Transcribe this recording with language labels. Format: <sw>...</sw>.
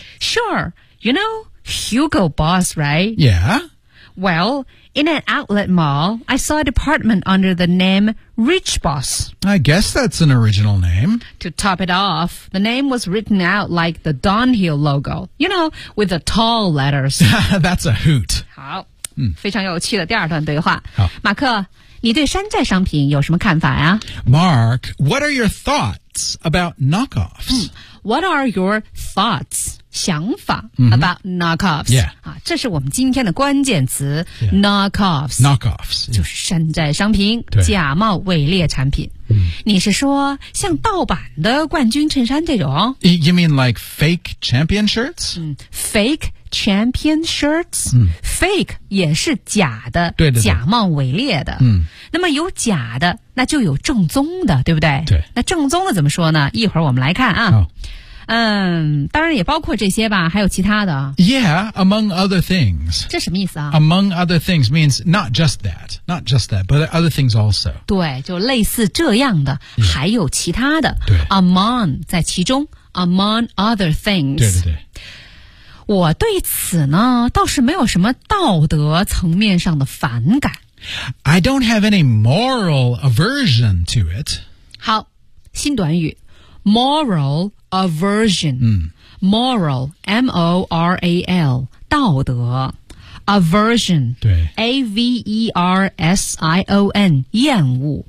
<en>Sure. You know... Hugo Boss, right? Yeah. Well, in an outlet mall, I saw a department under the name Rich Boss. I guess that's an original name. To top it off, the name was written out like the Dunhill logo, you know, with the tall letters. That's a hoot.</en> <zh>好、嗯，非常有趣的第二段对话。好，马克，你对山寨商品有什么看法呀？</zh> <en>Mark, what are your thoughts about knockoffs?、 What are your thoughts,</en> <zh>想法、</zh> <en>about knockoffs? Yeah.、</en> <zh>这是我们今天的关键词、knockoffs.</zh> <en>Knockoffs.、</en> <zh>就是山寨商品、假冒伪劣产品。你是说像盗版的冠军衬衫这种</zh> <en>You mean like fake champion shirts?、 fake champion shirts、fake</en> <zh>也是假的对对对假冒伪劣的、那么有假的那就有正宗的对不对对。那正宗的怎么说呢一会儿我们来看啊、当然也包括这些吧还有其他的</zh> <en>Yeah, among other things</en> <zh>这什么意思啊</zh> <en>Among other things means not just that, but other things also</en> <zh>对就类似这样的、还有其他的对</zh> <en>Among</en> <zh>在其中</zh> <en>Among other things</en> <zh>对对对我对此呢倒是没有什么道德层面上的反感</zh> <en>I don't have any moral aversion to it</en> <zh>好新短语 moralAversion、Moral M-O-R-A-L 道德 Aversion 对 A-V-E-R-S-I-O-N 厌恶</zh>